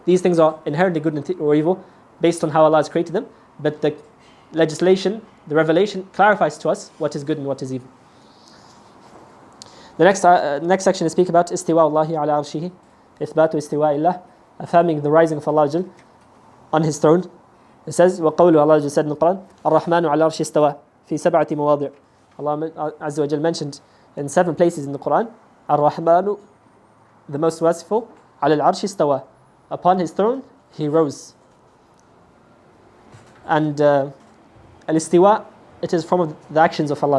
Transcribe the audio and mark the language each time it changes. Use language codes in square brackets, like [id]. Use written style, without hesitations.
[en] These things are inherently good or evil based on how Allah has created them, but the legislation, the revelation clarifies to us what is good and what is evil. The next section is speak about [ar] istiwa Allahi ala arshihi, ithbatu istiwa illah, [en] affirming the rising of Allah on His throne. [ar] It says, وَقَوْلُ [en] Allah said in the Quran, [ar] الرحمن على العرش استوى في سبعة مواضع. [en] Allah Azza wa Jal mentioned in 7 places in the Quran, الرحمن, the most merciful, [ar] على العرش استوى, [en] upon His throne He rose. And al-istiwa, it is from the actions of Allah.